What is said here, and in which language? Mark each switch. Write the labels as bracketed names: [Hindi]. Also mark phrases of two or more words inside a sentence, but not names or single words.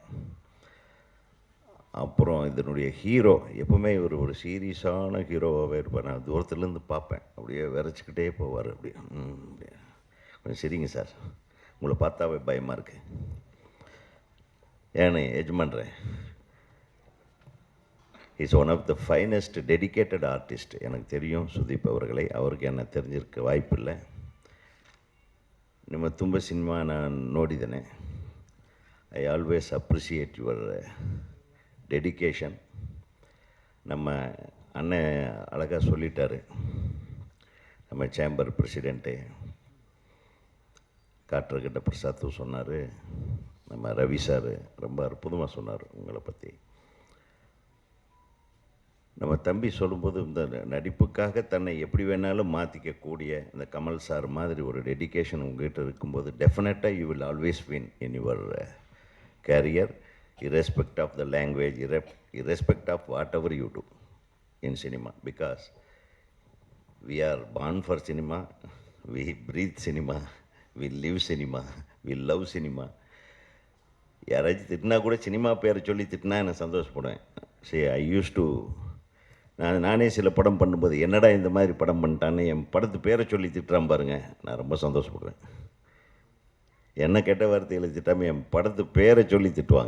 [Tamil] அப்புறம் இதனுடைய ஹீரோ எப்போவுமே ஒரு சீரியஸான ஹீரோவாகவே இருப்பார். நான் தூரத்துலேருந்து பார்ப்பேன், அப்படியே விரைச்சிக்கிட்டே போவார். அப்படியே கொஞ்சம் சரிங்க சார், உங்களை பார்த்தாவே பயமாக இருக்கு. ஏன்னு எஜமான்றேன், [English] is one of the finest dedicated artist. [Tamil] எனக்கு தெரியும் சுதீப் அவர்களை, அவருக்கு என்ன தெரிஞ்சிருக்க வாய்ப்பில்லை. [Kannada] ನಿಮ್ಮ ತುಂಬ ಸಿನಿಮಾ ನಾನು ನೋಡಿದ್ದೇನೆ. [English] I always appreciate your dedication. [Tamil] நம்ம அண்ணன் அழகாக சொல்லிட்டார், நம்ம சேம்பர் பிரசிடெண்ட்டு காற்றகிட்ட பிரசாத்தும் சொன்னார், நம்ம ரவி சார் ரொம்ப அற்புதமாக சொன்னார் உங்களை பற்றி. நம்ம தம்பி சொல்லும்போது இந்த நடிப்புக்காக தன்னை எப்படி வேணாலும் மாற்றிக்கக்கூடிய இந்த கமல் சார் மாதிரி ஒரு டெடிக்கேஷன் உங்கள்கிட்ட இருக்கும்போது டெஃபினட்டாக [English] you will always win in your career, irrespective of the language, irrespective of whatever you do in cinema, because we are born for cinema, we breathe cinema, we live cinema, we love cinema. [Tamil] யாராச்சும் திட்டினா கூட சினிமா பேரை சொல்லி திட்டினா நான் சந்தோஷப்படுவேன். சரி, [English] I used to [Tamil] நானே சில படம் பண்ணும்போது என்னடா இந்த மாதிரி படம் பண்ணிட்டான்னு என் படத்து பேரை சொல்லி திட்டுறான் பாருங்கள், நான் ரொம்ப சந்தோஷப்படுவேன். என்ன கெட்ட வார்த்தையில் திட்டாமல் என் படத்து பேரை சொல்லி திட்டுவாங்க.